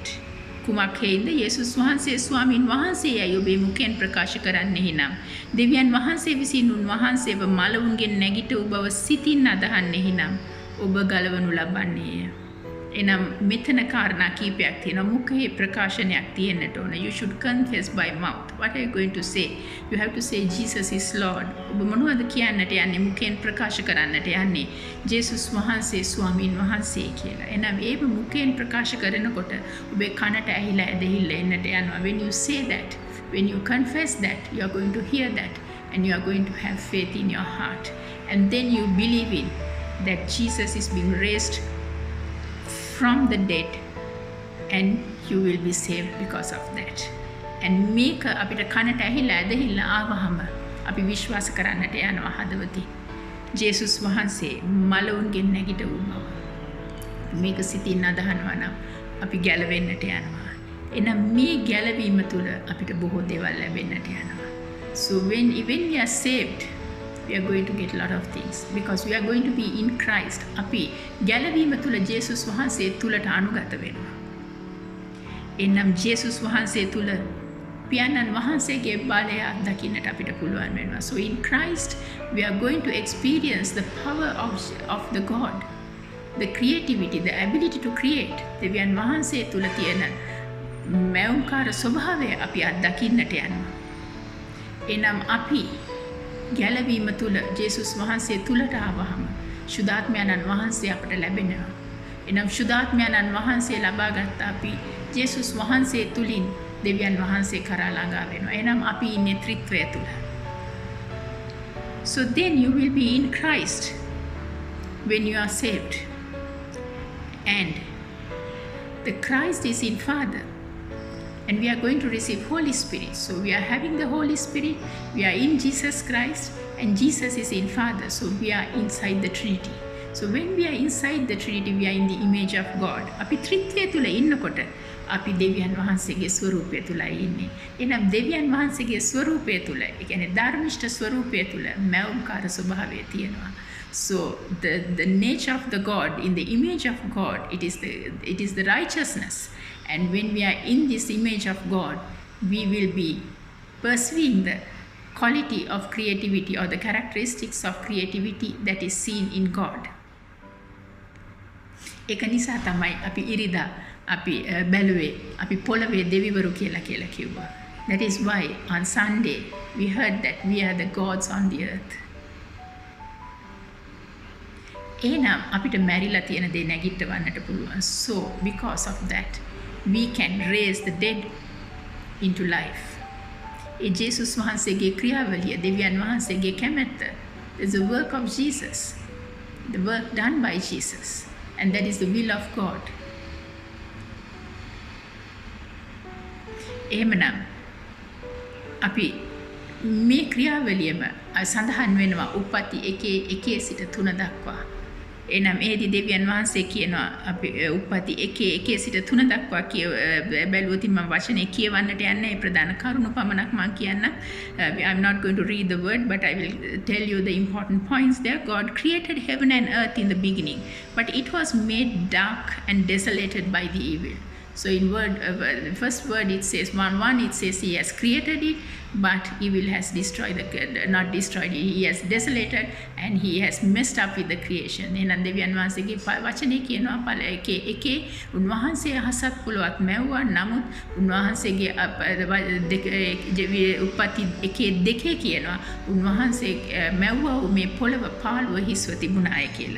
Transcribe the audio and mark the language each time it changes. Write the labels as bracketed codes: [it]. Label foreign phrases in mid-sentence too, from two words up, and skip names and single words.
[si] කුමක් හේින්ද යේසුස් වහන්සේ ස්වාමින් වහන්සේයයි ඔබේ මුඛයෙන් ප්‍රකාශ කරන්නේ නම් දෙවියන් වහන්සේ විසින් උන්වහන්සේව මලවුන්ගෙන් නැගිට බව සිතින් අදහන්නේ නම් ඔබ ගලවනු ලබන්නේය. එනම් මෙතන කාරණා කීපයක් තියෙනවා. මුඛයේ ප්‍රකාශනයක් තියෙන්නට ඕන. [en] You should confess by mouth. What are you going to say? You have to say Jesus is Lord. [si] ඔබ මොනවද කියන්නට යන්නේ? මුඛයෙන් ප්‍රකාශ කරන්නට යන්නේ ජේසුස් වහන්සේ ස්වාමීන් වහන්සේ කියලා. එනම් ඒක මුඛයෙන් ප්‍රකාශ කරනකොට ඔබේ කනට ඇහිලා ඇදහිල්ල එන්නට යනවා. [en] When you say that, when you confess that, you are going to hear that, and you are going to have faith in your heart, and then you believe in that Jesus is being raised from the dead, and you will be saved because of that. [si] And මේක අපිට කනට ඇහිලා ඇදහිලා ආවහම අපි විශ්වාස කරන්නට යනවා හදවතින් ජේසුස් වහන්සේ මලවුන්ගෙන් නැගිට වූ බව. මේක සිතින් අදහනවා නම් අපි ගැලවෙන්නට යනවා. එනම් මේ ගැලවීම තුළ අපිට බොහෝ දේවල් ලැබෙන්නට යනවා. [en] So when we are saved, we are going to get a lot of things because we are going to be in Christ. [si] අපි ගැලවීම තුළ ජේසුස් වහන්සේ තුළට අනුගත වෙනවා. එනම් ජේසුස් වහන්සේ තුළ පියාණන් වහන්සේගේ බලය අත්දකින්නට අපිට පුළුවන් වෙනවා. [en] So in Christ we are going to experience the power of the God, the creativity, the ability to create. [si] දෙවියන් වහන්සේ තුළ තියෙන මෞංකාර ස්වභාවය අපි අත්දකින්නට යනවා. එනම් අපි ගැලවීම තුළ ජේසුස් වහන්සේ තුළට ආවහම ශුද්ධාත්මයන්න් වහන්සේ අපට ලැබෙනවා. එනම් ශුද්ධාත්මයන්න් වහන්සේ ලබාගත් අපි ජේසුස් වහන්සේ තුලින් දෙවියන් වහන්සේ කරා ළඟා වෙනවා. එනම් අපි ඉන්නේ ත්‍රිත්වය තුල. [en] So then you will be in Christ when you are saved. And the Christ is in Father. And we are going to receive Holy Spirit. So we are having the Holy Spirit. We are in Jesus Christ. And Jesus is in Father. So we are inside the Trinity. So when we are inside the Trinity, we are in the image of God. [si] අපි ත්‍රිත්වය තුල ඉන්නකොට අපි දෙවියන් වහන්සේගේ ස්වරූපය තුලයි ඉන්නේ. එනම් දෙවියන් වහන්සේගේ ස්වරූපය තුල, ඒ කියන්නේ ධර්මිෂ්ඨ ස්වරූපය තුල මෞංකාර ස්වභාවය තියෙනවා. [en] So the nature of the God, in the image of God, it is the righteousness. And when we are in this image of God, we will be pursuing the quality of creativity or the characteristics of creativity that is seen in God. [si] ඒක නිසා තමයි අපි ඉරිදා අපි බැලුවේ අපි පොළවේ දෙවිවරු කියලා කිව්වා. [en] That is why on Sunday we heard that we are the gods on the earth. [si] එහෙනම් අපිට මැරිලා තියෙන දේ නැගිටවන්නට පුළුවන්. [en] So because of that we can raise the dead into life. [si] ඒ ජේසුස් වහන්සේගේ ක්‍රියාවලිය, දෙවියන් වහන්සේගේ කැමැත්ත, [en] is the work of Jesus, the work done by Jesus, and that is the will of God. [si] එහෙමනම් අපි මේ ක්‍රියාවලියම සඳහන් වෙනවා උප්පත්ති 1 සිට 3 දක්වා. එනම් ඒදි දෙවියන් වහන්සේ කියනවා අපි උප්පත්ති 1 සිට 3 දක්වා බැලුවොත් මම වචනේ කියවන්නට යන්නේ ඒ ප්‍රධාන කරුණු පමණක් මම කියන්න. [en] I'm not going to read the word, but I will tell you the important points there. God created heaven and earth in the beginning, but it was made dark and desolated by the evil. So in the first word it says, 1:1 it says he has created it, but evil has destroyed not destroyed it, he has desolated and he has messed up with the creation. [si] එහෙනම් දෙවියන් වහන්සේගේ වචනේ කියනවා පළ එකේ උන්වහන්සේ අහසත් පොළොවත් මැව්වා. නමුත් උන්වහන්සේගේ උප්පත්ති 1:2 කියනවා උන්වහන්සේ මැව්වා මේ පොළව පාළුව හිස්ව තිබුණාය කියලා.